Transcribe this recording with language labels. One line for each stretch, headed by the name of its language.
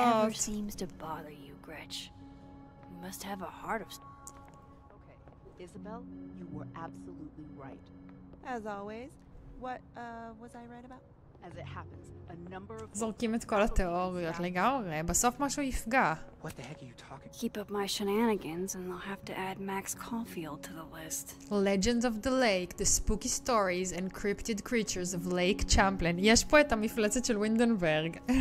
English: Nothing ever seems to bother you, Gretch. You must have a heart of... Okay, Isabel, you were absolutely right. As always, what was I right about? As it happens, a number of...
Hebrew: זורקים את כל התיאוריות לגמרי, בסוף משהו יפגע.
English: What the heck are you talking? Keep up my shenanigans and they'll have to add Max Caulfield to the list. Legends of the Lake, the spooky stories and cryptid creatures of Lake Champlain.
Hebrew: יש פה את המפלצת של וינדנברג.